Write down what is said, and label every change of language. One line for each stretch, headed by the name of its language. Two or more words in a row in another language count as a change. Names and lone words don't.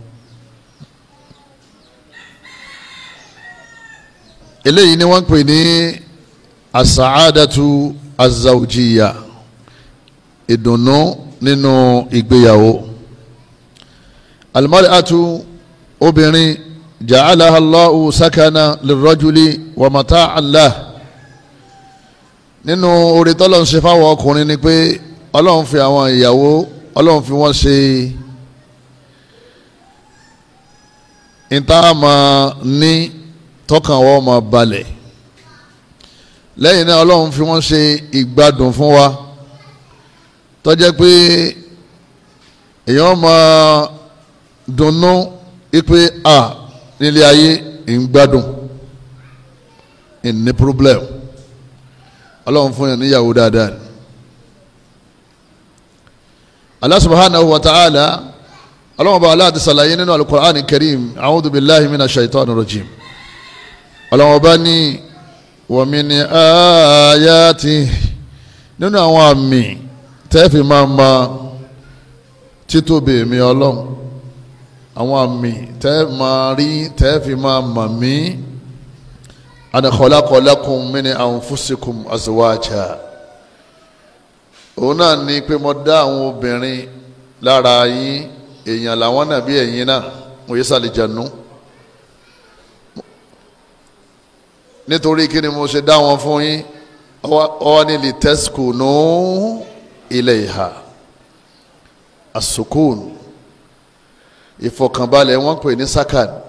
Yoruba: eléyìí ni wọ́n pè ní
Arabic: السعادة الزوجية
Yoruba: ìdùnnú nínú ìgbéyàwó. al-mar'atu obìnrin
Arabic: جعلها الله سكنا للرجل ومتاعا له
Yoruba: nínú oore tọ́lọ́run ṣe fáwọn ọkùnrin ni pé ọlọ́run fi àwọn ìyàwó ọlọ́run fi wọ́n ṣe ìtààmà ní tọkàn wọ́n máa balẹ̀ lẹ́yìn náà ọlọ́run fi wọ́n ṣe ìgbádùn fún wa tó jẹ́ pé èèyàn máa dunnú ipe nílé ayé ń gbádùn ní problem ọlọ́run fún yàn níyàwó dáadáa ni.
Arabic: الله سبحانه وتعالى
Yoruba: ọlọ́run bá aláàdì sàlàyé nínú
Arabic: القرآن الكريم أعوذ بالله من الشيطان الرجيم
Yoruba: ọlọ́run bá ní
Arabic: ومن آياته
Yoruba: nínú àwọn àmì tẹ́ẹ̀fì máa ma títóbi mi ọlọ́run àwọn àmì tẹ́ẹ̀fì máa mà mí
Arabic: أن خلق لكم من أنفسكم أزواجا
Yoruba: òun náà ni pé mo dá àwọn obìnrin lára yín èèyàn làwọn náà bí ẹ̀yin náà mo yẹ sàlìjànú nítorí kí ni mo ṣe dá wọn fún yín ọwọ́ ní
Arabic: لتسكنوا إليها السكون
Yoruba: ìfọ̀kànbalẹ̀ wọ́n pè ní sakan